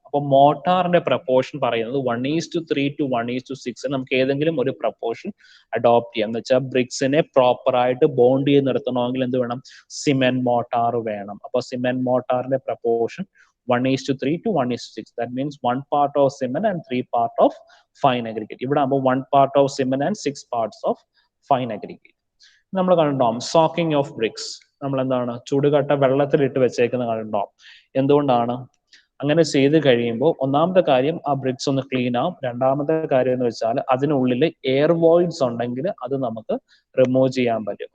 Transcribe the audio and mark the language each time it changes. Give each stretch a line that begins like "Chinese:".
Malayalam: അപ്പൊ മോട്ടാറിന്റെ പ്രപ്പോർഷൻ പറയുന്നത് 1:3 to 1:6. നമുക്ക് ഏതെങ്കിലും ഒരു പ്രപ്പോർഷൻ അഡോപ്റ്റ് ചെയ്യാം. എന്ന് വെച്ചാൽ ബ്രിക്സിനെ പ്രോപ്പറായിട്ട് ബോണ്ട് ചെയ്ത് നിർത്തണമെങ്കിൽ എന്ത് വേണം, സിമെന്റ് മോട്ടാർ വേണം. അപ്പൊ cement മോട്ടാറിന്റെ proportion 1:3 to 1:6.
English: That means 1 part of cement and 3 part of fine aggregate.
Malayalam: ഇവിടെ ആകുമ്പോൾ
English: 1 part of cement and 6 parts of fine aggregate.
Malayalam: നമ്മൾ കണ്ടുണ്ടാവും സോക്കിംഗ് ഓഫ് ബ്രിക്സ്. നമ്മൾ എന്താണ്, ചുടുകട്ട വെള്ളത്തിലിട്ട് വെച്ചേക്കുന്നത് കണ്ടുണ്ടാവും. എന്തുകൊണ്ടാണ് അങ്ങനെ ചെയ്ത് കഴിയുമ്പോൾ ഒന്നാമത്തെ കാര്യം ആ ബ്രിക്സ് ഒന്ന് ക്ലീൻ ആവും. രണ്ടാമത്തെ കാര്യം എന്ന് വെച്ചാൽ അതിനുള്ളിൽ എയർ വോയിഡ്സ് ഉണ്ടെങ്കിൽ അത് നമുക്ക് റിമൂവ് ചെയ്യാൻ പറ്റും.